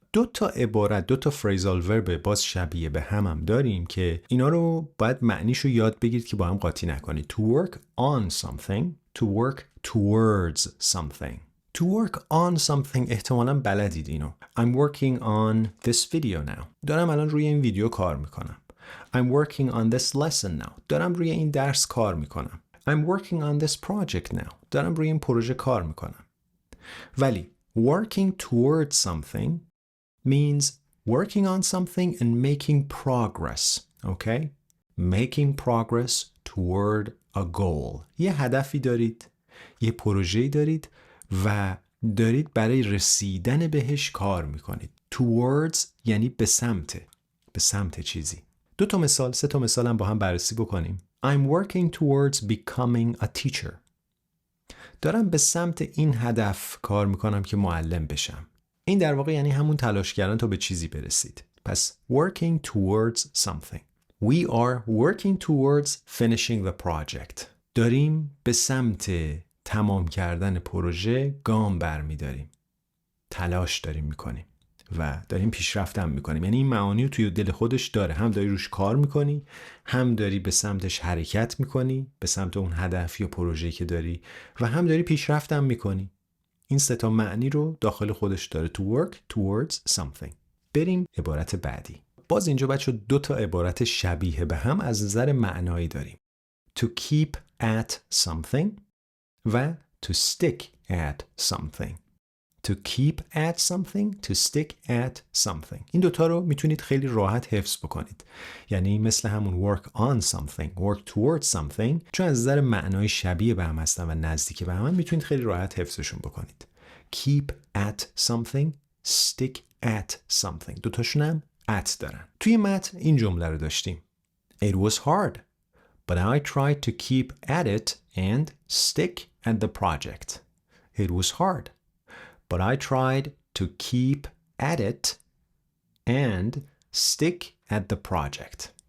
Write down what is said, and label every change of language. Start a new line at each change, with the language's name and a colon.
Persian: 2 تا عبارت، 2 تا phrasal verb باز شبیه به هم داریم که اینا رو باید معنیشو یاد بگیرید که با هم قاطی نکنید.
English: To work on something, to work towards something. To work on something
Persian: احتمالاً بلدید اینو.
English: I'm working on this video now.
Persian: دارم الان روی این ویدیو کار میکنم.
English: I'm working on this lesson now.
Persian: دارم روی این درس کار میکنم.
English: I'm working on this project now.
Persian: دارم روی این پروژه کار میکنم.
English: ولی working towards something means working on something and making progress. Okay? Making progress toward a goal.
Persian: یه هدفی دارید، یه پروژه‌ای دارید و دارید برای رسیدن بهش کار میکنید. Towards یعنی به سمت چیزی. 2 تا مثال، 3 تا مثال هم با هم بررسی بکنیم.
English: I'm working towards becoming a teacher.
Persian: دارم به سمت این هدف کار میکنم که معلم بشم. این در واقع یعنی همون تلاش کردن تا به چیزی برسید.
English: پس working towards something. We are working towards finishing the project.
Persian: داریم به سمت تمام کردن پروژه گام برمیداریم. تلاش داریم میکنیم و داریم پیشرفت هم میکنیم. یعنی این معانی رو توی دل خودش داره. هم داری روش کار میکنی، هم داری به سمتش حرکت میکنی، به سمت اون هدف یا پروژه‌ای که داری و هم داری پیشرفت هم میکنی. این 3 تا معنی رو داخل خودش داره.
English: To work towards something.
Persian: بریم عبارت بعدی. باز اینجا بچه 2 تا عبارت شبیه به هم از نظر معنایی داریم.
English: To keep at something و to stick at something. To keep at something, to stick at something.
Persian: این 2 تا رو میتونید خیلی راحت حفظ بکنید. یعنی مثل همون work on something, work towards something، چون از نظر معنای شبیه به هم هستن و نزدیک به هم میتونید خیلی راحت حفظشون بکنید. Keep at something, stick
English: at something.
Persian: دوتاشون هم at دارن. توی متن این جمله رو داشتیم.
English: It was hard, but I tried to keep at it and stick at the project. It was hard, but I tried to keep at it and stick at the project.